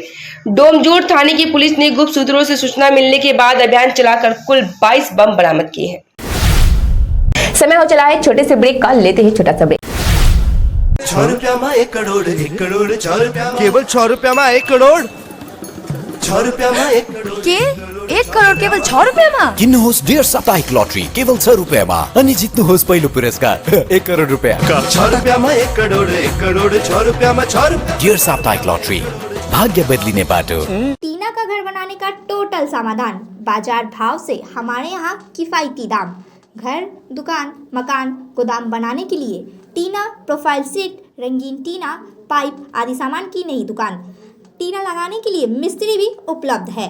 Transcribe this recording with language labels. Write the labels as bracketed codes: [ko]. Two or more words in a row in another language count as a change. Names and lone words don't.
[hi] डोमजूर थाने की पुलिस ने गुप्त सूत्रों से सूचना मिलने के बाद अभियान चलाकर कुल 22 बम बरामद किए हैं। समय हो चला है छोटे से ब्रेक का, लेते हैं छोटा सा ब्रेक। [ne] 6 रुपया में 1 करोड़ 1 करोड़ 6 रुपया केवल 6 रुपया में 1 करोड़ 6 रुपया में 1 करोड़ के 1 करोड़ केवल 6 रुपया में किन्नुहोस् डेढ साप्ताहिक लटरी केवल 6 रुपया में अनि जित्नुहोस् पहिलो पुरस्कार 1 करोड़ रुपया 6 रुपया में 1 करोड़ 1 करोड़ 6 रुपया में 6 रुपया डेढ साप्ताहिक लटरी, भाग्य बदलिने बाटो। [hi] टीना का घर बनाने का टोटल समाधान, बाजार भाव से हमारे यहाँ किफायती दाम। घर, दुकान, मकान, गोदाम बनाने के लिए टीना, [en] profile sheet, [hi] रंगीन टीना, पाइप आदि सामान की नई दुकान। टीना लगाने के लिए मिस्त्री भी उपलब्ध है।